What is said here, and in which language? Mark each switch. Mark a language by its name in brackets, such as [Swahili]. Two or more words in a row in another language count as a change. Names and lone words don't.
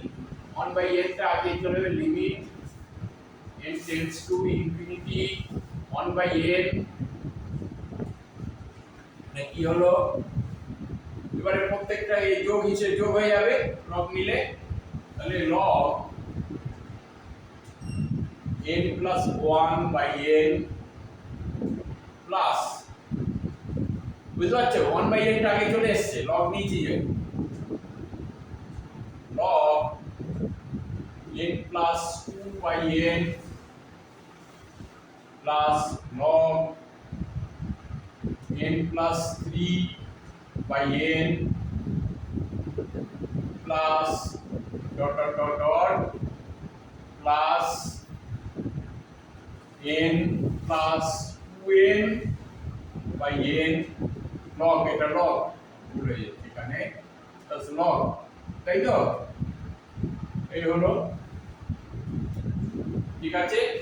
[Bangla] 1/n টা আগে চলে যাবে, [English] limit n tends to infinity [Bangla] 1/n কি হলো, এবারে প্রত্যেকটা এই যোগ হিসেবে যোগ হয়ে যাবে লগ নিলে, তাহলে log [English] n plus 1/n plus, [Bangla] বুঝতে পারছো 1/n টা আগে চলে এসেছে, log নিচে যাবে, [English] log n plus 2/n plus log n plus 3/n plus dot dot dot dot plus n plus 2n/n log, [Bangla] এটা log ভুল হয়ে যাচ্ছে এখানে, [English] plus log, [Bangla] তাই তো, এই হলো, ঠিক আছে।